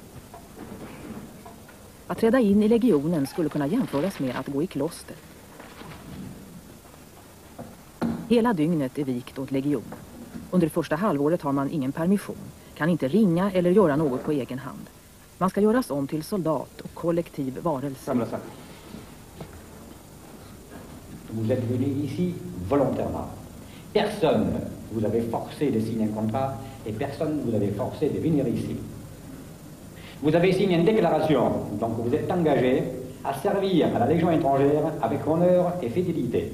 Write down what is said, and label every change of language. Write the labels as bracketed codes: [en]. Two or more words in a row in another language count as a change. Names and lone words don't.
[sv] Att träda in i legionen skulle kunna jämföras med att gå i kloster. Hela dygnet är vikt åt legionen. Under det första halvåret har man ingen permission, kan inte ringa eller göra något på egen hand. Man ska göras om till soldat och kollektiv varelse. [fr] Vous êtes venu ici volontairement. Personne vous avez forcé de signer un contrat et personne vous avez forcé de venir ici. Vous avez signé une déclaration, donc vous êtes engagé à servir à la Légion étrangère avec honneur et fidélité.